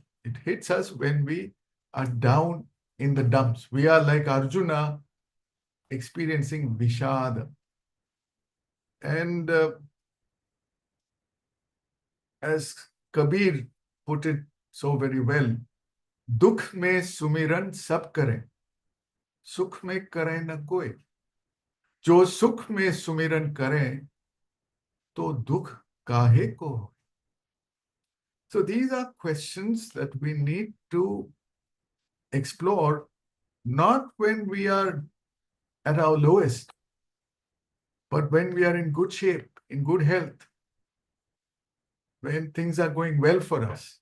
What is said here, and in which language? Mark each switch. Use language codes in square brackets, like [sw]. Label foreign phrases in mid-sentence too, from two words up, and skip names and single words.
[en] It hits us when we are down in the dumps. We are like Arjuna experiencing Vishada. And as Kabir put it so very well, [hi] दुख में सुमिरन सब करे, सुख में करे न कोई. जो सुख में सुमिरन करे, तो दुख काहे को. [en] So these are questions that we need to explore, not when we are at our lowest, but when we are in good shape, in good health, when things are going well for us.